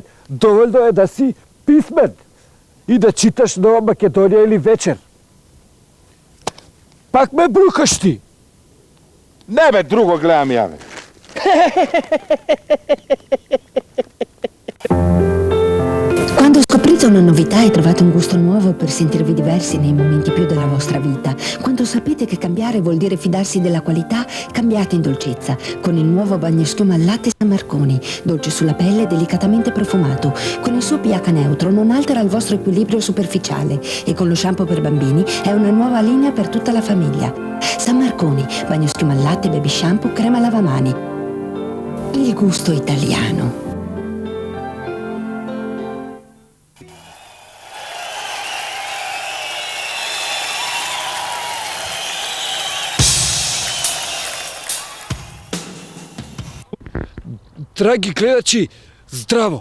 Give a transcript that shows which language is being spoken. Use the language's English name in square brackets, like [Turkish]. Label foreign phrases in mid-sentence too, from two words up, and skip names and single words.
[Macedonian] Доволно е да си писмен и да читаш Нова Македонија или вечер. Пак ме брукаш ти. Не бе, друго гледам ја, бе. [Italian] Sono novità e trovate un gusto nuovo per sentirvi diversi nei momenti più della vostra vita. Quando sapete che cambiare vuol dire fidarsi della qualità, cambiate in dolcezza con il nuovo bagnoschiuma al latte San Marconi, dolce sulla pelle e delicatamente profumato. Con il suo pH neutro non altera il vostro equilibrio superficiale e con lo shampoo per bambini è una nuova linea per tutta la famiglia. San Marconi, bagnoschiuma al latte, baby shampoo, crema lavamani. Il gusto italiano. [Macedonian] Драги гледачи, здраво!